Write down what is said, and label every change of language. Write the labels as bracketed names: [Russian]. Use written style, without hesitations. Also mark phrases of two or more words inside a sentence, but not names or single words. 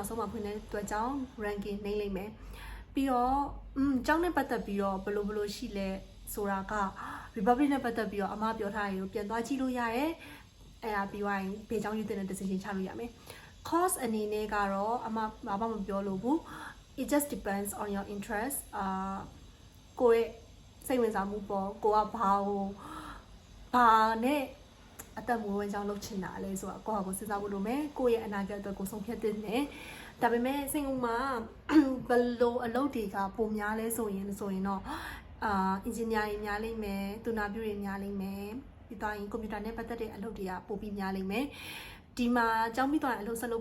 [Burmese] နောက်ဆုံးမှဖွင့်တဲ့အတွက်ကြောင့် ranking နှိမ့်လိမ့်မယ်ပြီးတော့ကျောင်းနဲ့ပတ်သက်ပြီးတော့ဘယ်လိုရှိလဲဆိုတာက republic နဲ့ပတ်သက်ပြီးတော့အမပြောထားရကိုပြန်သွားကြည့်လို့ရတယ်အဲ့ဒါပြီးသွားရင်ဘေးကျောင်းရွေးတဲ့ decision ချလို့ရမယ် course အနေနဲ့ကတော့အမဘာမှမပြောလို့ဘူး [English] it just depends on your interest [Burmese] ကိုယ့်ရဲ့စိတ်ဝင်စားမှုပေါ်ကိုကဘာနဲ့အသက်မွေးဝမ်းကြောင်းလုပ်ချင်တာလဲဆိုတာကိုယ့်ဟာကိုစဉ်းစားဖို့လိုမယ်ကိုယ့်ရဲ့အနာဂတ်အတွက်ကိုဆုံးဖြတ်သင့်တယ်ဒါပေမဲ့စင်ကာပူမှာဘယ်လိုအလုပ်တွေက ပုံများလဲဆိုရင်တော့engineering များလိမ့်မယ်သူနာပြုတွေများလိမ့်မယ်ပြီးတော့ကွန်ပျူတာနဲ့ပတ်သက်တဲ့အလုပ်တွေကပိုပြီးများလိမ့်မယ်ဒီမှာကျောင်းပြီးတော့အလုပ်ဆက်လုပ်